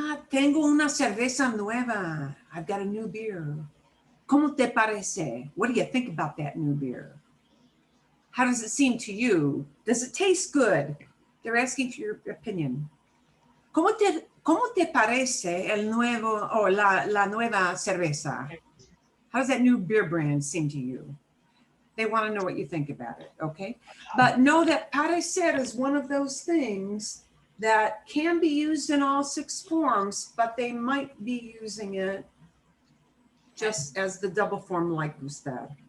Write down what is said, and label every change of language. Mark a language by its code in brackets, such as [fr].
[es] Tengo una cerveza nueva. [en] I've got a new beer. [es] ¿Cómo te parece? [en] What do you think about that new beer? How does it seem to you? Does it taste good? They're asking for your opinion. [es] ¿Cómo te parece el nuevo o la nueva cerveza? [en] How does that new beer brand seem to you? They want to know what you think about it, okay? But know that parecer is one of those things that can be used in all 6 forms, but they might be using it just as the double form like gustar.